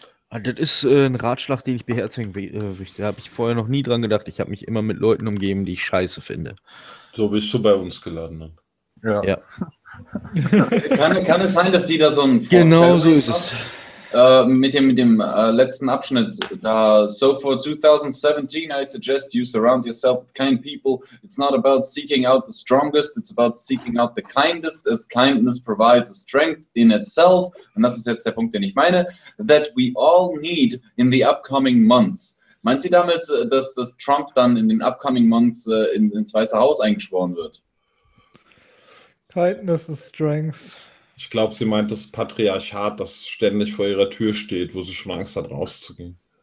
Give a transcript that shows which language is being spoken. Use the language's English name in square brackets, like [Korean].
[German] Das ist ein Ratschlag, den ich beherzigen möchte. Da habe ich vorher noch nie dran gedacht. Ich habe mich immer mit Leuten umgeben, die ich scheiße finde. So bist du bei uns geladen. Ne? Ja. kann es sein, dass sie da so ein... Genau so ist es. Mit dem letzten Abschnitt. [English] So for 2017, I suggest you surround yourself with kind people. It's not about seeking out the strongest, it's about seeking out the kindest, as kindness provides a strength in itself. [German] Und das ist jetzt der Punkt, den ich meine. [English] That we all need in the upcoming months. [German] Meint sie damit, dass Trump dann in den [English] upcoming months [German] ins Weiße Haus eingeschworen wird? [English] Kindness is strength. [German] Ich glaube, sie meint das Patriarchat, das ständig vor ihrer Tür steht, wo sie schon Angst hat, rauszugehen.